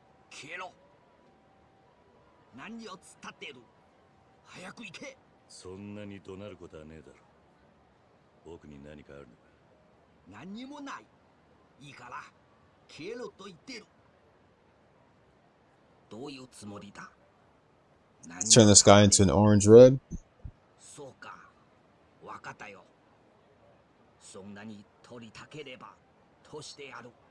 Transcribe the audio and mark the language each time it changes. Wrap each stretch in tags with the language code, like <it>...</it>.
<ja>消えろ。何を突っ立っている。早く行け。そんなに怒鳴ることはねえだろ。僕に何かあるのか。何にもない。いいから消えろと言ってる。どういうつもりだ。</ja> <en>Turn the sky into an orange red.</en> <ja>そうか。わかったよ。そんなに取りたければとしてやる。</ja>